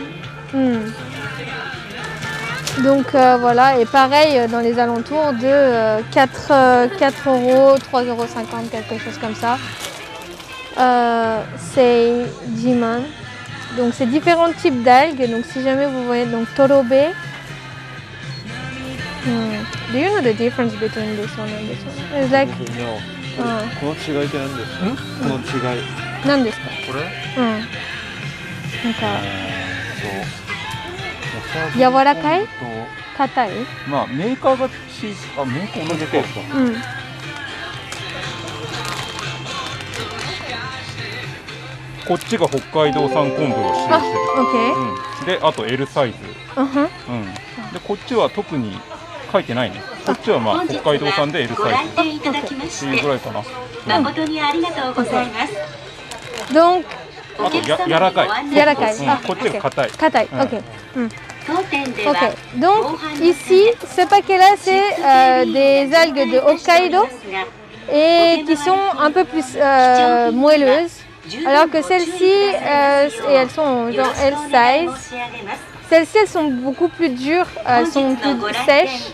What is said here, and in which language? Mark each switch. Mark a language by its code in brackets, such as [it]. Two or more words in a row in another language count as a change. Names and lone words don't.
[fr] Donc voilà, et pareil dans les alentours de 4 €, 3,50 € quelque chose comme ça. C'est jiman. Donc c'est différents types d'algues. Donc si jamais vous voyez donc torobe. [en] Do you know the difference between this one and this one? It's like [ja] この違いって何ですか？この違い。何ですか？これなんかそう柔らかい？硬い？まあメーカーがメーカー同じか。こっちが北海道産昆布を使用してる。で、あと L サイズ。で、こっちは特に書いてないね。こっちはまあ北海道産で L サイズっていうぐらいかな。誠にありがとうございます。 [fr] Donc [ja] あと柔らかい。柔らかい。こっちが硬い。硬い。OK. [fr] Donc ici, ce paquet-là, c'est des algues de Hokkaido et qui sont un peu plus moelleuses. Alors que celles-ci, et elles sont genre [en] L size, [fr] celles-ci elles sont beaucoup plus dures, elles sont plus sèches.